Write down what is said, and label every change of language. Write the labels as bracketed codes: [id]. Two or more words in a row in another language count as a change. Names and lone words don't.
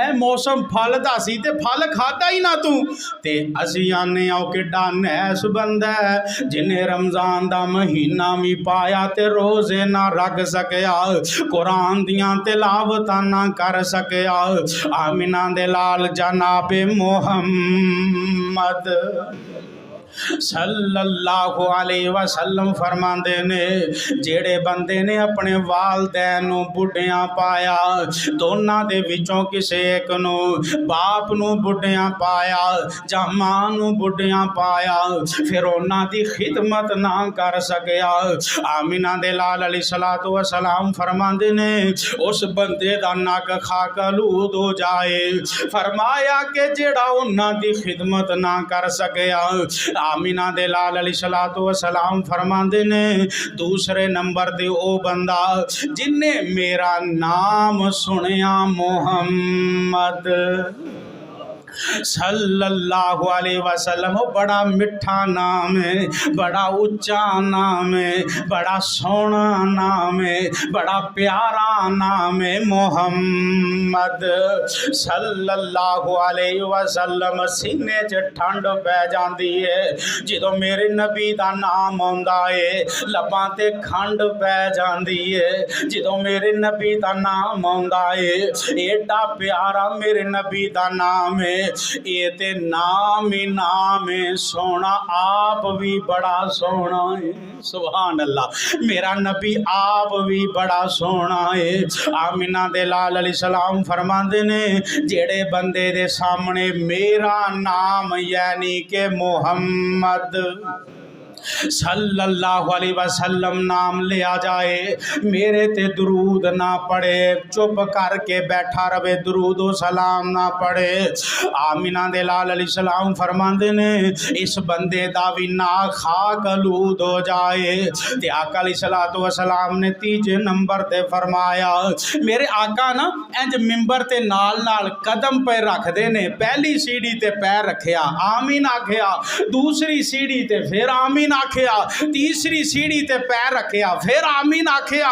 [pa] موسم پھل دا سی تے پھل کھاتا ہی نہ تو۔ تے اسیں آنے آؤ کڈا نائس بندہ ہے جنہیں رمضان دا مہینہ بھی پایا تے روزے نہ رکھ سکیا، قرآن دیاں تلاوتاں نہ کر سکیا. آمنہ دے لال جنابِ محمد [ar] صلى الله عليه وسلم [pa] فرماندے نے، جیڑے بندے نے اپنے والدین نوں بڈھیاں پایا، دوناں دے وچوں کسے ایک نوں، باپ نوں بڈھیاں پایا یاں ماں نوں بڈھیاں پایا، فیر اوہناں دی خدمت نہ کر سکیا. آمنہ دے لال [ar] عليه الصلاة والسلام [pa] فرماندے نے، اس بندے دا نک خاک آلود ہو جائے. فرمایا کہ جیڑا اوہناں دی خدمت نہ کر سکیا. آمنہ دے لال [ar] عليه الصلاة والسلام [pa] فرماندے نے، دوسرے نمبر تے او بندہ جنے میرا نام سنیا محمد [ar] صلى الله عليه وسلم. [pa] وو بڑا مٹھا نام ہے، بڑا اُچا نام ہے، بڑا سوہنا نام ہے، بڑا پیارا نام ہے محمد [ar] صلى الله عليه وسلم. [pa] سینے چ ٹھنڈ پے جاتی ہے جو میرے نبی کا نام آندا ہے، لباں تے کھنڈ پے جاتی ہے جو میرے نبی کا نام آندا ہے. ایڈا پیارا میرے نبی کا نام ہے، یہ تے نام ہی نام ہے سونا، آپ بھی بڑا سونا ہے. [ar] سبحان الله, [pa] میرا نبی آپ بھی بڑا سونا ہے. آمنہ دے لال علیہ السلام فرماندے نے، جیڑے بندے دے سامنے میرا نام یعنی کے محمد [ar] صلى الله عليه وسلم [pa] نام لیا جائے، میرے تے درود نہ پڑھے، چپ کرکے بیٹھا رہے، درود و سلام نہ پڑھے. آمنہ دے لال علیہ السلام فرماندے نے، اس بندے دا بھی نہ خاک آلود ہو جائے. تے آقا [ar] عليه الصلاة والسلام [pa] نے تیجے نمبر تے فرمایا، میرے آقا نہ اِنج منبر تے نال نال قدم پے رکھدے نے، پہلی سیڑھی تے پیر رکھیا آمین آکھیا، دوسری سیڑھی تے فیر آمین آکھیا، تیسری سیڑھی تے پیر رکھیا فیر آمین آکھیا.